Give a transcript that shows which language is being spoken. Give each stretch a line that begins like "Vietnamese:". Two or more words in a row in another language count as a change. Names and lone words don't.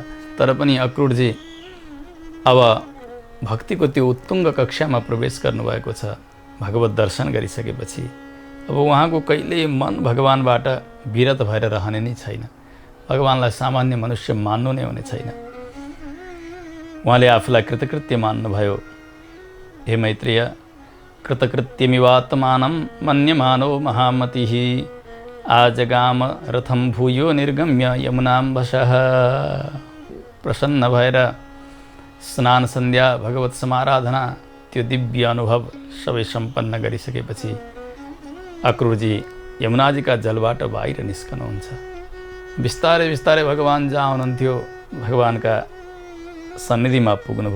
Nepali: तर पनि अक्रूरजी अब भक्तिको त्यो उत्तुङ्ग कक्षामा प्रवेश गर्नुभएको छ। भगवत दर्शन गरिसकेपछि अब उहाँको कहिल्यै मन भगवानबाट विरत भएर रहने नै छैन। भगवानलाई सामान्य मनुष्य मान्नु नै हुने छैन। उहाँले आफूलाई कृतकृत्य मान्नुभयो।
Sanskrit: हे मैत्रेय, कृतकृत्यमिवात्मानं मन्यमानो महामतिः आजगाम रथम भूयो निर्गम्य यमुनाम्बशः।
Nepali: प्रसन्न भएर स्नान सन्ध्या भगवत समाराधना त्यो दिव्य अनुभव सबै सम्पन्न गरिसकेपछि अक्रूरजी यमुनाजीका जलबाट बाहिर निस्कनुहुन्छ। बिस्तारै बिस्तारै भगवान जहाँ हुनुहुन्थ्यो भगवानका सन्निधिमा पुग्नुभयो।